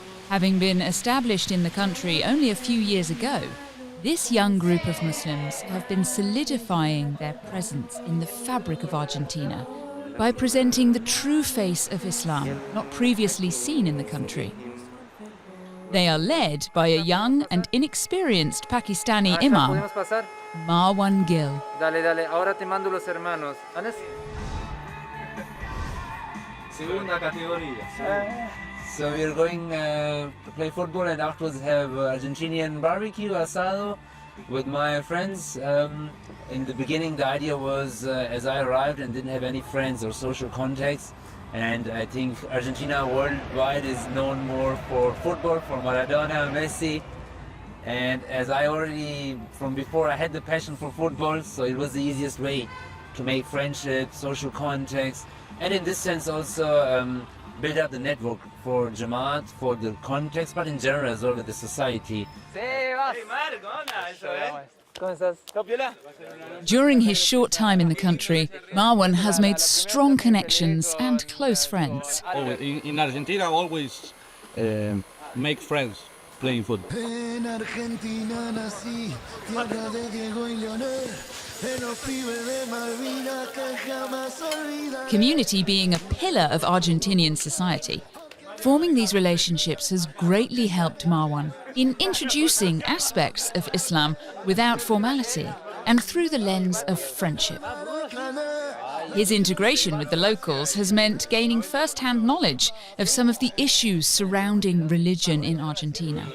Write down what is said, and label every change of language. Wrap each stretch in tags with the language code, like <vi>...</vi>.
<en>Having been established in the country only a few years ago, this young group of Muslims have been solidifying their presence in the fabric of Argentina by presenting the true face of Islam, not previously seen in the country. They are led by a young and inexperienced Pakistani imam, Marwan Gill.</en> <es>Dale, ahora te mando los hermanos. Segunda categoría.</es> <en>So we're going to play football and afterwards have Argentinian barbecue, asado, with my friends. In the beginning the idea was, as I arrived and didn't have any friends or social contacts, and I think Argentina worldwide is known more for football, for Maradona, Messi, and as I already, from before, I had the passion for football, so it was the easiest way to make friendships, social contacts, and in this sense also build up the network for Jamaat, for the context, but in general as well with the society. During his short time in the country, Marwan has made strong connections and close friends. In Argentina, always make friends playing football.</en> <es>En Argentina nací, tierra de Diego y Leonel, de los pibes de Malvinas que jamás olvidaré.</es> <en>Community being a pillar of Argentinian society, forming these relationships has greatly helped Marwan in introducing aspects of Islam without formality and through the lens of friendship. His integration with the locals has meant gaining first-hand knowledge of some of the issues surrounding religion in Argentina.</en>